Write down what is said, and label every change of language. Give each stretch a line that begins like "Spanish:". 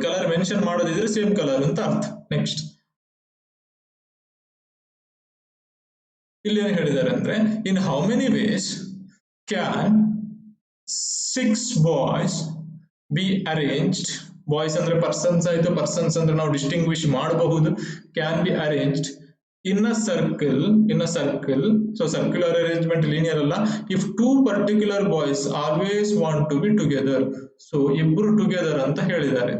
English: colour mention
Kannada: ಮಾಡೋದಿದ್ರೆ
English: same colour
Kannada: ಅಂತ ಅರ್ಥ.
English: next
Kannada: ಇಲ್ಲಿ ಏನ್ ಹೇಳಿದ್ದಾರೆ ಅಂದ್ರೆ,
English: In how many ways can 6 boys be arranged.
Kannada: Boys ಅಂದ್ರೆ ಪರ್ಸನ್ಸ್ ಆಯ್ತು, ಪರ್ಸನ್ಸ್ ಅಂದ್ರೆ ನಾವು ಡಿಸ್ಟಿಂಗ್ವಿಶ್ ಮಾಡಬಹುದು.
English: Can be arranged in a circle. So circular arrangement linear
Kannada: ಅಲ್ಲ.
English: If 2 particular boys always want to be together.
Kannada: So ಇಬ್ರು
English: together
Kannada: ಅಂತ ಹೇಳಿದ್ದಾರೆ.